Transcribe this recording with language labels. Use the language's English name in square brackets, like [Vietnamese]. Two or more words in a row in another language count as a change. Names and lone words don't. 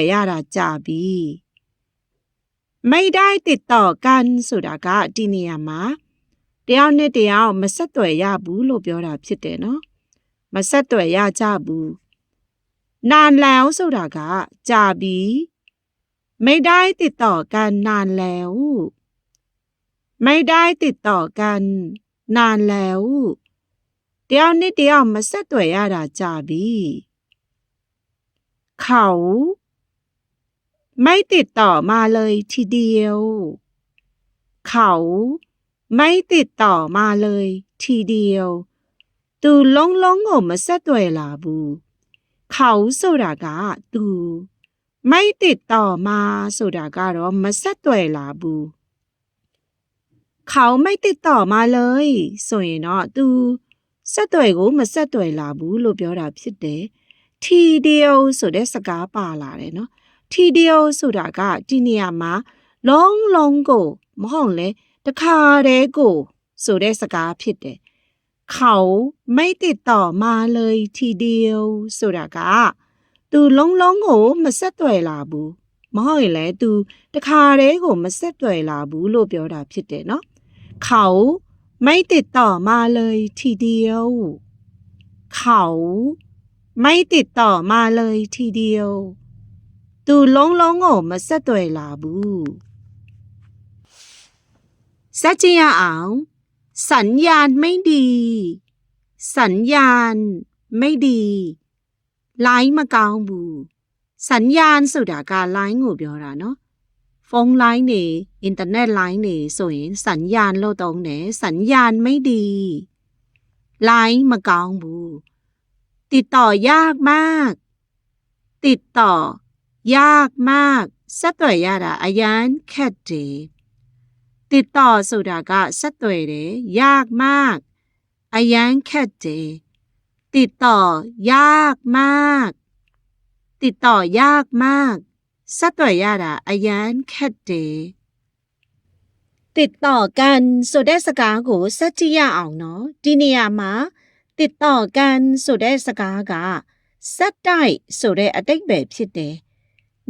[Burmese] ရတာကြာပြီ [Thai] ไม่ได้ติดต่อกัน [Burmese] ဆိုတာကဒီနေရာမှာတယောက်နဲ့တယောက်မဆက်သွယ်ရဘူးလို့ပြောတာဖြစ်တယ်နော်မဆက်သွယ်ရကြဘူး [Thai] นานแล้ว [Burmese] ဆိုတာကကြာပြီ [Thai] ไม่ได้ติดต่อกันนานแล้วไม่ได้ติดต่อกันนานแล้ว [Burmese] တယောက်နဲ့တယောက်မဆက်သွယ်ရတာကြာပြီ [Thai] เขาไม่ติดต่อมาเลยทีเดียวเขาไม่ติดต่อมาเลยทีเดียว [Burmese] သူလုံးလုံးကိုမဆက်သွယ်လာဘူး [Thai] เขา [Burmese] ဆိုတာကသူ [Thai] ไม่ติดต่อมา [Burmese] ဆိုတာကတော့မဆက်သွယ် လာဘူး [Thai] เขาไม่ติดต่อมาเลย [Burmese] ဆိုရင်တော့သူဆက်သွယ်ကိုမဆက်သွယ်လာဘူးလို့ပြောတာဖြစ်တယ်ทีเดียวဆိုတဲ့စကားပါလာ တယ်နော်ทีเดียวဆိုတာကဒီနေရာမှာလုံးလုံးကိုမဟုတ်လေတခါတည်းကိုဆိုတဲ့ စကားဖြစ်တယ် [Thai] เขาไม่ติดต่อมาเลยทีเดียว [Burmese] ဆိုတာကသူလုံးလုံးကိုမဆက်သွယ်လာဘူးမဟုတ်ရင်လည်းသူတခါတည်းကိုမဆက်သွယ်လာဘူးလို့ပြောတာဖြစ်တယ်နော် [Thai] เขาไม่ติดต่อมาเลยทีเดียวเขาไม่ติดต่อมาเลยทีเดียว [Burmese] သူလုံးလုံးကိုမဆက်သွယ်လာဘူး ဆက်ကြည့်ရအောင် [Thai] สัญญาณไม่ดีสัญญาณไม่ดี [Burmese] လိုင်းမကောင်းဘူးสัญญาณဆိုတာကလိုင်းကိုပြောတာနော်ဖုန်းလိုင်းတွေအင်တာနက်လိုင်းတွေဆိုရင်สัญญาณလို့သုံးတယ် [Thai] สัญญาณไม่ดี [Burmese] လိုင်းမကောင်းဘူး [Thai] ติดต่อยาก มากติดต่อยากมาก [Burmese] ဆက်သွယ်ရတာအရန်ခက်တယ် [Thai] ติดต่อ [Burmese] ဆိုတာကဆက်သွယ်တယ် [Thai] ยากมาก [Burmese] အရန်ခက်တယ် [Thai] ติดต่อยากมากติดต่อยากมาก [Burmese] ဆက်သွယ်ရတာအရန်ခက်တယ် [Thai] ติดต่อ [Burmese] กันဆိုတဲ့စကားကိုဆက်ကြည့်ရအောင်နော်ဒီနေရာမှာ [Thai] ติดต่อกัน [Burmese] ဆိုတဲ့စကားကဆက်တိုက်ဆိုတဲ့အတိတ်ပဲဖြစ်တယ်န